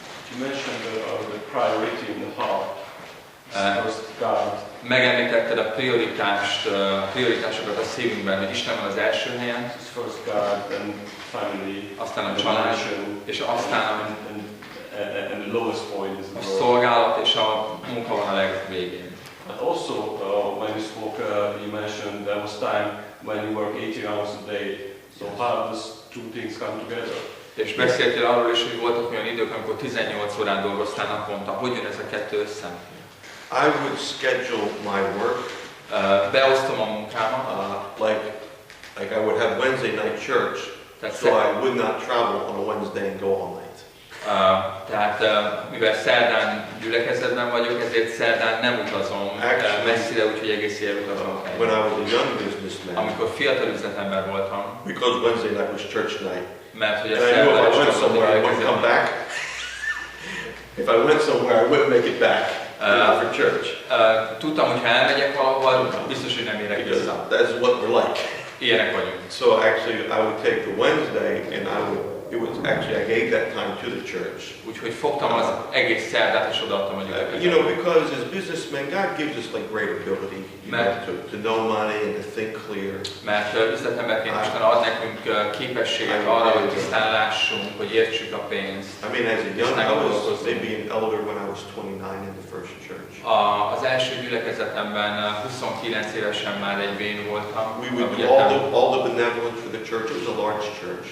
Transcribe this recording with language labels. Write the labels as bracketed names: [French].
[English] You mentioned the priority in the heart. First God. [Hungarian] Megemlítetted a prioritásokat a szívünkben, hogy Isten van az első helyen, [English] First God, then family, [Hungarian] aztán a család, és aztán [English] and the lowest point is [Hungarian] a [English] the work. [Hungarian] szolgálat és a munka van a legvégén. [English] But also, when you spoke, you mentioned there was time when you work 80 hours a day. So how does two things come together? [Hungarian] És beszéltél arról is, hogy voltak olyan idők, amikor 18 órán dolgoztál naponta. Hogy jön ez a kettő össze? [English] I would schedule my work [Hungarian] Beosztom a munkámat, [English] like I would have Wednesday night church, so I would not travel on a Wednesday and go all night. [Hungarian] Tehát mivel szerdán gyülekezetben vagyok, ezért szerdán nem utazom messzire, úgyhogy egész éjjel utazom. [English] When I was a young businessman, [Hungarian] Amikor fiatal üzletember voltam, [English] because Wednesday night was church night, [Hungarian] mert hogy a [English] and I knew if I went somewhere I wouldn't come back. If I went somewhere I wouldn't make it back for church. [Hungarian] Tudtam, hogy ha elmegyek valahol, biztos, hogy nem érek vissza. [English] That's what we're like. [Hungarian] Ilyenek vagyunk. [English] So actually I would take the Wednesday and I gave that time to the church. [Hungarian] Úgyhogy fogtam az egész szerdát és odaadtam a gyülekezetbe. [English] You know, because as businessmen, God gives us like great ability to know money and to think clear. [Hungarian] Mert üzletemberként Isten ad nekünk képességet arra, hogy tisztán lássunk, hogy értsük a pénzt. [English] I mean, as a young, I was maybe an elder when I was 29 in the first church. [Hungarian] Az első gyülekezetemben 29 évesen már egy vén voltam. [English] We would do all the benevolence for the church. It was a large church.